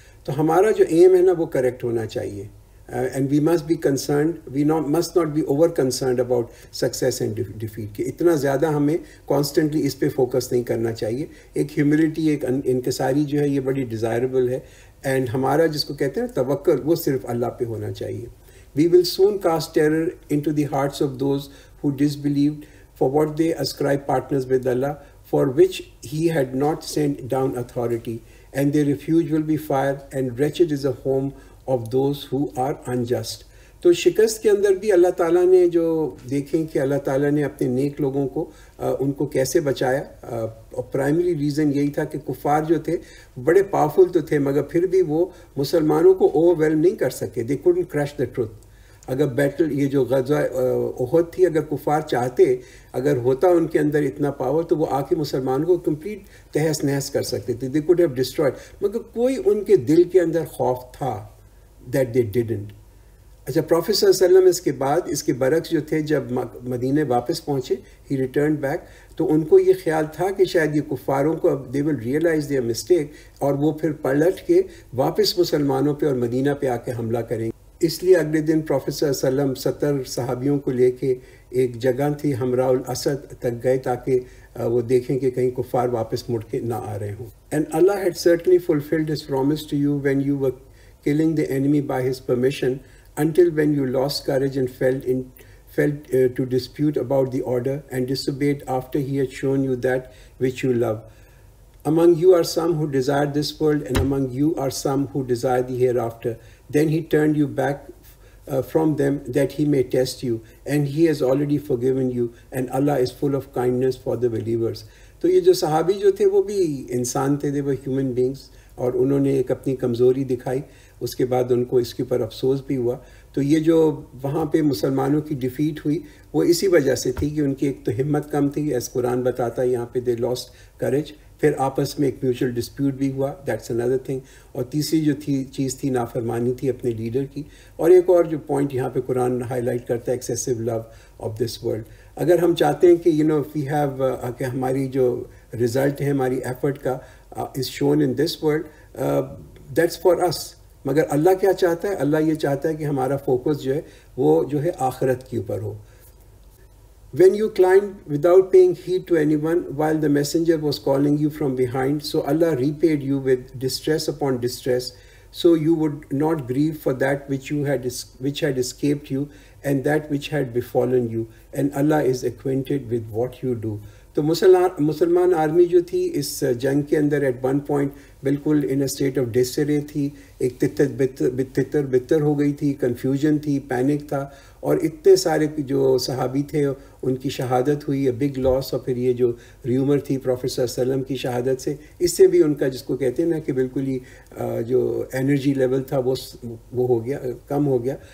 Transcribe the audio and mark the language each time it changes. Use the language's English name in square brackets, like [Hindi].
[Urdu] تو ہمارا جو ایم ہے نا وہ کریکٹ ہونا چاہیے. [English] and we must be concerned, we must not be over concerned about success and defeat, [Urdu] کہ اتنا زیادہ ہمیں کانسٹنٹلی اس پہ فوکس نہیں کرنا چاہیے. ایک ہیوملٹی، ایک انکساری جو ہے یہ بڑی ڈیزائربل ہے. اینڈ ہمارا جس کو کہتے ہیں توکل، وہ صرف اللہ پہ ہونا چاہیے. [English] We will soon cast terror into the hearts of those who disbelieved for what they ascribe partners with Allah, for which he had not sent down authority, and their refuge will be fire, and wretched is the home of those who are unjust. [Urdu] تو شکست کے اندر بھی اللہ تعالیٰ نے جو دیکھیں کہ اللہ تعالیٰ نے اپنے نیک لوگوں کو ان کو کیسے بچایا. پرائمری ریزن یہی تھا کہ کفار جو تھے بڑے پاورفل تو تھے، مگر پھر بھی وہ مسلمانوں کو اوور ویلم نہیں کر سکے. [English] They couldn't crush the truth. [Urdu] اگر بیٹل، یہ جو غزوہ احد تھی، اگر کفار چاہتے، اگر ہوتا ان کے اندر اتنا پاور، تو وہ آ کے مسلمانوں کو کمپلیٹ تہس نہس کر سکتے تھے. [English] they could have destroyed, [Urdu] مگر کوئی ان کے دل کے اندر خوف تھا، [English] That they didn't. [Urdu] اچھا، پروفیٹ صلی اللہ علیہ وسلم اس کے بعد، اس کے برعکس جو تھے، جب مدینے واپس پہنچے، [English] he return back, [Urdu] تو ان کو یہ خیال تھا کہ شاید یہ کفاروں کو اب [English] they will realize their mistake, [Urdu] اور وہ پھر پلٹ کے واپس مسلمانوں پہ اور مدینہ پہ آ کے حملہ کریں گے. اس لیے اگلے دن پروفیٹ صلی اللہ علیہ وسلم 70 صحابیوں کو لے کے ایک جگہ تھی ہمراء الاسد تک گئے، تاکہ وہ دیکھیں کہ کہیں کفار واپس مڑ کے نہ آ رہے ہوں. [English] And Allah had certainly fulfilled his promise to you when you were killing the enemy by his permission, until when you lost courage and fell to dispute about the order and disobeyed after he had shown you that which you love. Among you are some who desire this world, and among you are some who desire the hereafter. Then he turned you back from them that he may test you, and he has already forgiven you, and Allah is full of kindness for the believers. [Urdu] تو یہ جو صحابی جو تھے وہ بھی انسان تھے، [English] they were human beings، [Urdu] اور انہوں نے ایک اپنی کمزوری دکھائی. اس کے بعد ان کو اس کے اوپر افسوس بھی ہوا. تو یہ جو وہاں پہ مسلمانوں کی ڈیفیٹ ہوئی، وہ اسی وجہ سے تھی کہ ان کی ایک تو ہمت کم تھی، ایس قرآن بتاتا ہے یہاں پہ [English] they lost courage, [Urdu] پھر آپس میں ایک میوچل ڈسپیوٹ بھی ہوا، [English] That's another thing. [Urdu] اور تیسری جو چیز تھی نافرمانی تھی اپنے لیڈر کی. اور ایک اور جو پوائنٹ یہاں پہ قرآن ہائی لائٹ کرتا ہے، [English] Excessive love of this world. [Urdu] اگر ہم چاہتے ہیں کہ [English] we have [Urdu] کہ ہماری جو رزلٹ ہے ہماری ایفرٹ کا [English] Is shown in this world, that's for us. [Urdu] مگر اللہ کیا چاہتا ہے؟ اللہ یہ چاہتا ہے کہ ہمارا فوکس جو ہے وہ جو ہے آخرت کے اوپر ہو. [English] When you climbed without paying heed to anyone while the messenger was calling you from behind, so Allah repaid you with distress upon distress, so you would not grieve for that which had escaped you and that which had befallen you, and Allah is acquainted with what you do. [Urdu] تو مسلمان army جو تھی اس جنگ کے اندر [English] at one point [Urdu] بالکل [English] in a state of disarray [Urdu] تھی، ایک تتر بتر ہو گئی تھی، کنفیوژن تھی، پینک تھا، اور اتنے سارے جو صحابی تھے ان کی شہادت ہوئی، [English] A big loss. [Urdu] اور پھر یہ جو ریومر تھی پروفیٹ صلی اللہ علیہ وسلم کی شہادت سے، اس سے بھی ان کا جس کو کہتے ہیں نا کہ بالکل ہی جو انرجی لیول تھا وہ ہو گیا، کم ہو گیا.